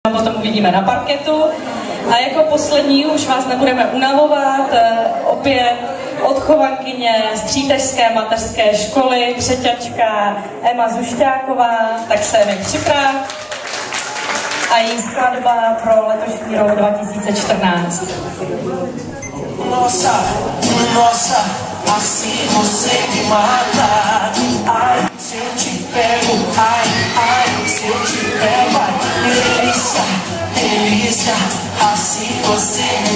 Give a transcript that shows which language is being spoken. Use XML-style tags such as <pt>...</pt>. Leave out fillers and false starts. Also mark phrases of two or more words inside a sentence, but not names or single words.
<cs>Potom uvidíme na parketu. A jako poslední už vás nebudeme unavovat, opět odchovankyně Střítežské mateřské školy, třeťačka Ema Zušťáková, tak se mi připrav. A její skladba pro letošní rok 2014.</cs> <pt>Nossa, nossa, assim você me mata. Ai, se eu te pego, ai, ai, se eu te pego, ai, delícia, delícia, assim você me mata.</pt>